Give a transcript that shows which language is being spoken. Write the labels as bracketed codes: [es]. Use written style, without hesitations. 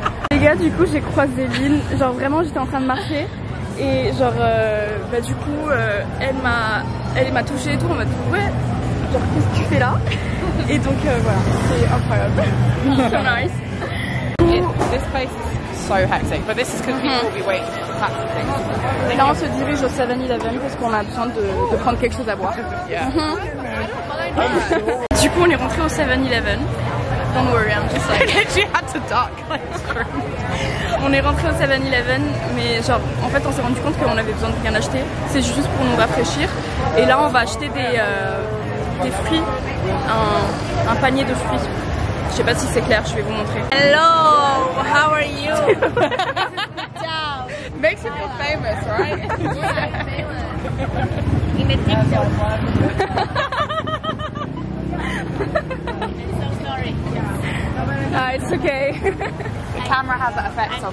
[fr] Les gars, du coup j'ai croisé Lynn, genre vraiment j'étais en train de marcher et genre bah du coup elle m'a touchée et tout en mode ouais, genre qu'est-ce que tu fais là? Et donc voilà, c'est incroyable. [en] So nice. This place is so hectic, but this is because people will be waiting for taxi things. [fr] Et là on se dirige au 7-Eleven parce qu'on a besoin de prendre quelque chose à boire. [en] Yeah. [fr] Du coup on est rentré au 7-Eleven. [en] Don't worry, I'm just like... She had to duck, like scream. [fr] On est rentré au 7-Eleven, mais genre en fait on s'est rendu compte qu'on avait besoin de rien acheter. C'est juste pour nous rafraîchir. Et là on va acheter des fruits, un panier de fruits. Je sais pas si c'est clair, je vais vous montrer. [en] Hello, how are you? Makes you feel famous, right? In a TikTok. I'm so sorry. It's okay. The camera has that effect on